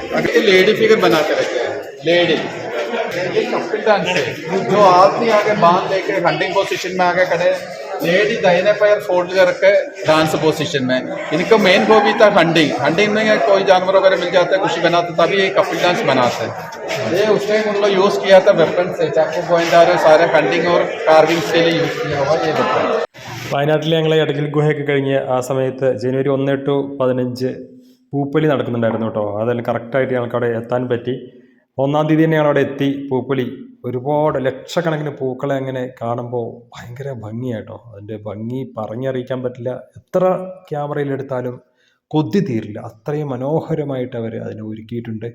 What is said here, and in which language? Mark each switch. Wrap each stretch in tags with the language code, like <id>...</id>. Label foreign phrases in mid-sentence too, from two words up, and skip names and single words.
<hi>अगर ये लेडी फिगर बना कर रखे हैं, लेडी। ये कपिल डांस है, जो आदमी आगे बांध लेके</hi> <en>hunting position</en> <hi>में आगे खड़े, लेडी दाहिने पैर फोल्ड करके</hi> <en>dance position</en> <hi>में। इनका</hi> <en>main hobby</en> <hi>था हंटिंग। हंटिंग में कोई जानवर वगैरह मिल जाता है, कुछ बनाते, तभी ये कपिल डांस बनाते हैं। ये उस टाइम उन्होंने यूज किया था वेपन से, चाकू पॉइंटर सारे हंटिंग और कार्विंग्स के लिए यूज किया हुआ ये वेपन।</hi> <ml>വയനാട്ടിൽ ഞങ്ങൾ എടക്കൽ ഗുഹയൊക്കെ കഴിഞ്ഞ് ആ സമയത്ത് ജനുവരി 1 to 15 പൂപ്പൊലി നടക്കുന്നുണ്ടായിരുന്നു കേട്ടോ. അതെല്ലാം കറക്റ്റായിട്ട് ഞങ്ങൾക്ക് അവിടെ എത്താൻ പറ്റി. 1-ാം തീയതി തന്നെ ഞങ്ങൾ അവിടെ എത്തി. പൂപ്പൊലി ഒരുപാട് ലക്ഷക്കണക്കിന് പൂക്കളെ അങ്ങനെ കാണുമ്പോൾ ഭയങ്കര ഭംഗിയായിട്ടോ. അതിൻ്റെ ഭംഗി പറഞ്ഞറിയിക്കാൻ പറ്റില്ല. എത്ര ക്യാമറയിലെടുത്താലും കൊതി തീരില്ല, അത്രയും മനോഹരമായിട്ട് അവർ അതിനെ ഒരുക്കിയിട്ടുണ്ട്.</ml>